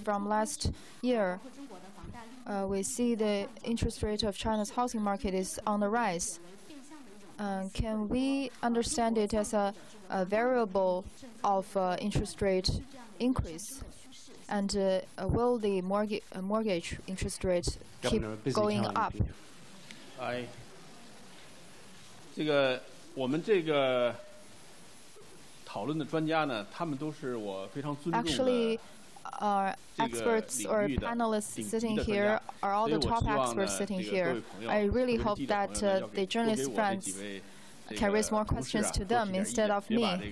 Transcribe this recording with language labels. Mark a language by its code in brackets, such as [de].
[en] From last year, we see the interest rate of China's housing market is on the rise. Can we understand it as a variable of interest rate increase? And will the mortgage interest rate keep going up? [zh] 这个我们这个讨论的专家呢，他们都是我非常尊重的。 [en] Actually, our experts or panelists sitting here are all the top experts sitting here. I really hope that the journalist friends can raise more questions to them instead of me.